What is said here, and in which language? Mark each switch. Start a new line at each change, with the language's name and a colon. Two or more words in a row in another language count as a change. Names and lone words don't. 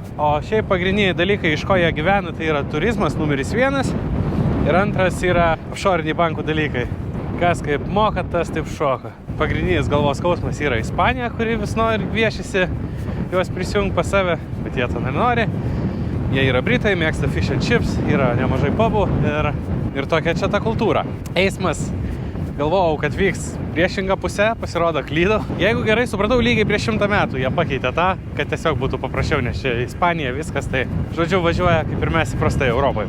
Lithuanian: O šiaip pagrindiniai dalykai, iš ko jie gyvena, tai yra turizmas numeris 1 ir antras yra offshoriniai bankų dalykai. Kas kaip moka, tas taip šoka. Pagrindinis galvos skausmas yra Ispanija, kuri vis nori viešisi juos prisijungti pas save, bet jie to nenori. Jie yra Britai, mėgsta
English: fish and chips,
Lithuanian: yra nemažai pubų ir tokia čia ta kultūra. Eismas, galvojau, kad vyks priešingą pusę, pasirodo klydau. Jeigu gerai supratau, lygiai prieš 100 metų jie pakeitė tą, kad tiesiog būtų paprasčiau, nes čia Ispanija viskas, tai žodžiu važiuoja kaip ir mes įprastai Europoje.